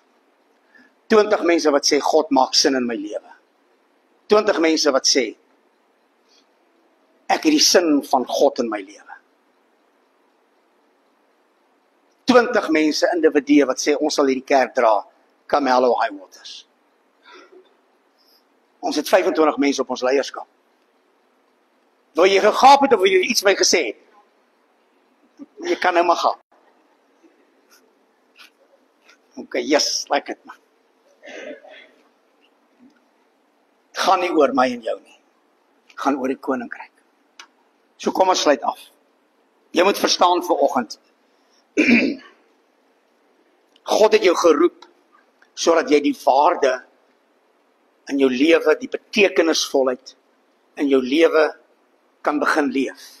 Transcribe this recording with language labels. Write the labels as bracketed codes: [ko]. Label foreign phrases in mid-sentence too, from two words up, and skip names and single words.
[af] 20 mense wat sê, God maak sin in my lewe. 20 mense wat sê, ek het die sin van God in my lewe. 20 mense, individue wat sê, ons sal hierdie kerk dra, [en] come hell or high waters. [af] Ons het 25 mense op ons leierskap. Wil jy gegaap het of wil jy iets my gesê het? Jy kan nou maar gaan. [en] Okay, yes, like it man. [af] Het gaan nie oor my en jou nie. Het gaan oor die koninkryk. So kom ons sluit af. Jy moet verstaan vanoggend. God het jou geroep sodat jy die waarde in jou lewe, die betekenisvolheid in jou lewe kan begin leef.